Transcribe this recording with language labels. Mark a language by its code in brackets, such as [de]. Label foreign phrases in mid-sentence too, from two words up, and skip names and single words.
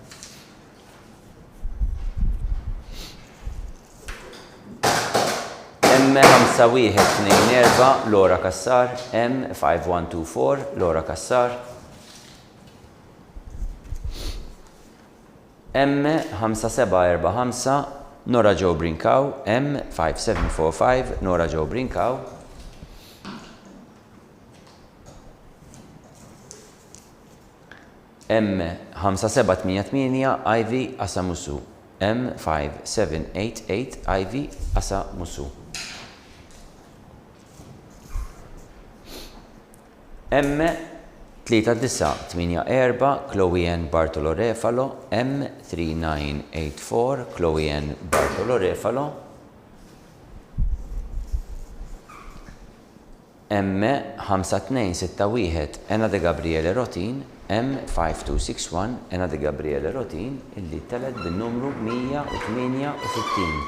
[mt] M5124 Laura Kassar, M5124 Laura Kassar. M5745 Nora Jo Brinkaw, M5745 Nora Jo Brinkaw. M5788 Ivy Asamusu, M5788 Ivy Asamusu. M3984 Chloe Ann Bartolo Refalo, M3984 Chloe Ann Bartolo Refalo. M5261 Ena de Gabriele Rotin, M5261 Ena de Gabriele Rotin illi telet bin-numru 168.